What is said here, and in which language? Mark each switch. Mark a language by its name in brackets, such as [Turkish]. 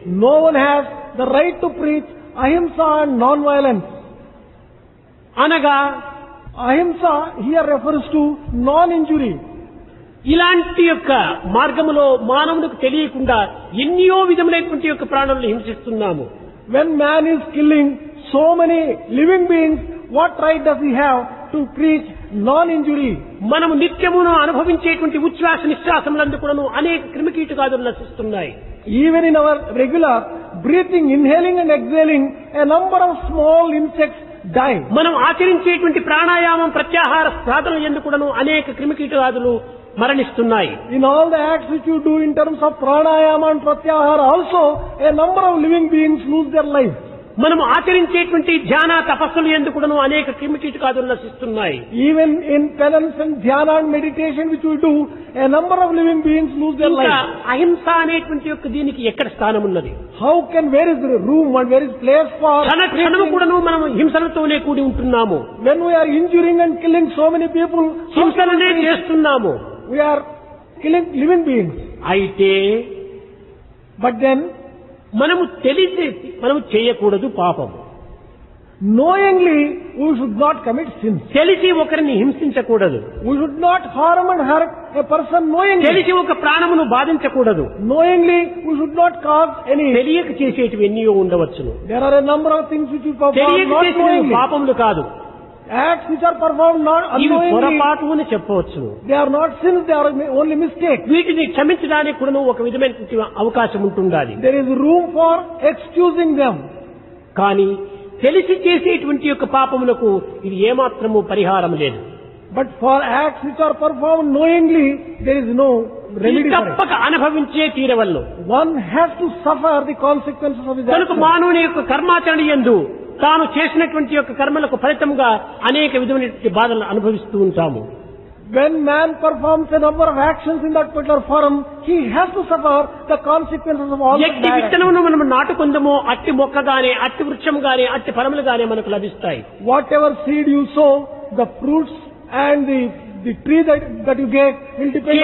[English] No one has the right to preach ahimsa and non-violence. [Telugu] అనగా [English] Ahimsa here refers to non-injury. [Telugu] ఇలాంటి యొక్క మార్గములో మానవునికి తెలియకుండా ఎన్నో విధములైనటువంటి యొక్క ప్రాణులను హింసిస్తున్నాము. [English] When man is killing so many living beings, what right does he have to preach non-injury? [Telugu] మనము నిత్యమును అనుభవించేటువంటి ఉచ్ఛ్వాస నిశ్వాసములందు కూడాను అనేక క్రిమికీటకాదులు నశిస్తున్నాయి. [English] Even in our regular breathing, inhaling and exhaling, a number of small insects die. [Telugu] మనం ఆచరించేటువంటి ప్రాణాయామం ప్రత్యాహార సాధనలు ఎందుకు కూడాను అనేక క్రిమికీటకాదులు మరణిస్తున్నాయి. [English] In all the acts which you do in terms of pranayama and pratyahara also, a number of living beings lose their life. [Telugu] మనం ఆచరించేటువంటి ధ్యాన తపస్సులు ఎందుకు కూడాను అనేక క్రిమికీటకాదులు నశిస్తున్నాయి. [English] Even in penance and dhyana and meditation which we do, a number of living beings lose their [Telugu] ఇంకా [English] life. [Telugu] అహింస అనేటువంటి యొక్క దీనికి ఎక్కడ స్థానం ఉన్నది? [English] Where is the room and where is place for [Telugu] క్షణము కూడాను మనం హింసలతోనే కూడి ఉంటున్నాము. [English] when we are injuring and killing so many people? [Telugu] హింసలనే చేస్తున్నాము. [English] We are killing living beings. [Telugu] అయితే [English] But then, [Telugu] మనము తెలిసి మనము చేయకూడదు పాపం. [English] knowingly, we should not commit sins. [Telugu] తెలిసి ఒకరిని హింసించకూడదు. [English] We should not harm and hurt a person knowingly. [Telugu] తెలిసి ఒక ప్రాణమును బాధించకూడదు. [English] Knowingly, we should not cause any. [Telugu] తెలియక చేసేటివి ఎన్నో ఉండవచ్చును. [English] There are a number of things which we perform [Telugu] తెలియక [English] not [Telugu] చేసిన [English] knowingly. [Telugu] పాపములు కాదు, [English] Acts which are performed not [Telugu] ఇవి [English] unknowingly. [Telugu] పొరపాటు అని చెప్పవచ్చు. [English] They are not sins, they are only mistakes. [Telugu] వీటిని క్షమించడానికి కూడా ఒక విధమైనటువంటి అవకాశం ఉంటుండాలి. [English] There is room for excusing them. [Telugu] కానీ తెలిసి చేసేటువంటి యొక్క పాపములకు ఇది ఏమాత్రము పరిహారం లేదు. [English] But for acts which are performed knowingly, there is no remedy for it. [Telugu] తప్పక అనుభవించే తీరవల్లు. [English] One has to suffer the consequences of his [Telugu] కనుక [English] actions. [Telugu] మానవుని యొక్క కర్మాచరణ యందు తాను చేసినటువంటి యొక్క కర్మలకు ఫలితంగా అనేక విధమైనటువంటి బాధలను అనుభవిస్తూ ఉంటాము. [English] When man performs a number of actions in that particular forum, he has to suffer the consequences of all [Telugu] ఎట్టి [English] that. [Telugu] విత్తనమును మనం నాటుకుందమో అట్టి మొక్కగానే అట్టి వృక్షముగానే అట్టి ఫలములుగానే మనకు లభిస్తాయి. [English] Whatever seed you sow, the fruits and the tree that you get will depend on